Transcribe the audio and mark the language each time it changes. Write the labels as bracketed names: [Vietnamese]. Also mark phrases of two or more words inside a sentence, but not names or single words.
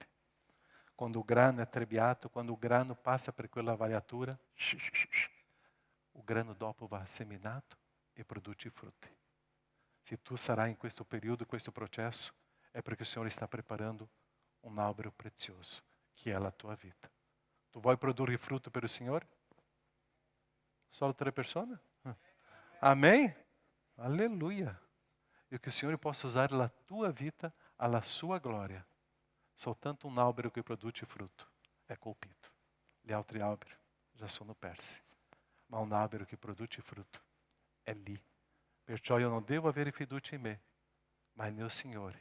[Italian] Quando o grano è trebbiato, quando o grano passa per quella vaiatura, o grano dopo va seminato e produce frutti. Se tu sarai in questo periodo, questo processo, è perché il Signore sta preparando un albero prezioso, che è la tua vita. Tu vuoi produrre frutto per il Signore? Solo 3 persone? Amém? [Portuguese] Aleluia. E que o Senhor possa usar a tua [Italian] vita alla sua [Portuguese] glória. [Italian] Soltanto un albero che produce frutto è colpito. Gli altri alberi già sono persi. Ma un albero che produce frutto è lì. Perciò io non devo avere fiducia in me, ma nel Signore.